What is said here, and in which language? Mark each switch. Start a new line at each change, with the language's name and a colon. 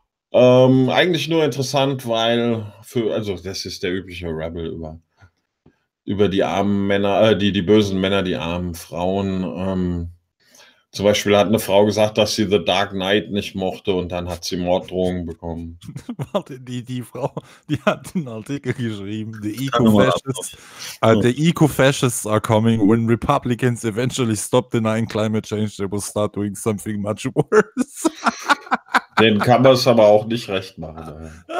German: Eigentlich nur interessant, weil, das ist der übliche Rebel über die armen Männer, die bösen Männer, die armen Frauen. Zum Beispiel hat eine Frau gesagt, dass sie The Dark Knight nicht mochte und dann hat sie Morddrohungen bekommen. Warte, die Frau, die hat einen Artikel geschrieben.
English: The Eco-Fascists, the Eco-Fascists are coming. When Republicans eventually stop denying climate change, they will start doing something much worse.
German: Den kann man es aber auch nicht recht machen.